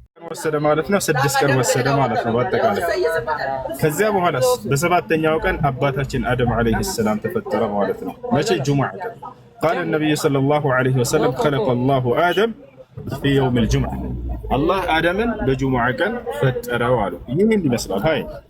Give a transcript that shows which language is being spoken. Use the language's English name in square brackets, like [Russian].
[Amharic] ወሰደ ማለት ነው። 6 ቀን ወሰደ ማለት ነው በአጠቃላይ። ከዚያ በኋላስ በሰባተኛው ቀን አባታችን አደም አለይሂ ሰላም ተፈጠረ ማለት ነው። መቼ? ጁሙዓ ቀን። [Arabic] قال النبي صلى الله عليه وسلم خلق الله آدم في يوم الجمعة. [Amharic] الله آدمን በጁሙዓ ቀን ፈጠረው አሉ። ይሄን ይመስላል። ሃይ